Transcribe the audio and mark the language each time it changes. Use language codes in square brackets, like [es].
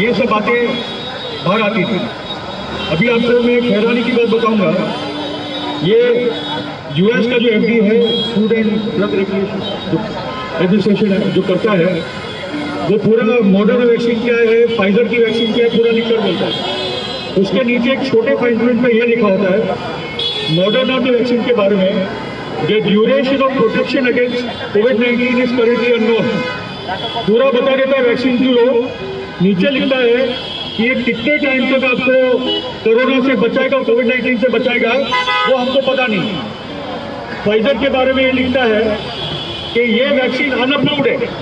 [hi] ये सब बातें बाहर आती थी। अभी आपको मैं एक हैरानी की बात बताऊंगा, ये US का जो FDA है, फूड एंड ड्रग एडमिनिस्ट्रेशन है, जो करता है वो पूरा मॉडर्ना वैक्सीन क्या है, फाइजर की वैक्सीन क्या है, पूरा लिखकर बोलता है। उसके नीचे एक छोटे फाइन प्रिंट में ये लिखा होता है मॉडर्ना की वैक्सीन के बारे में [en] The duration of protection against COVID-19 is currently unknown. [hi] पूरा बता देता है वैक्सीन की लोग, नीचे लिखता है कि ये कितने टाइम तक आपको कोरोना से बचाएगा, कोविड-19 से बचाएगा, वो हमको पता नहीं। फाइजर के बारे में ये लिखता है कि ये वैक्सीन अनअप्रूव्ड है।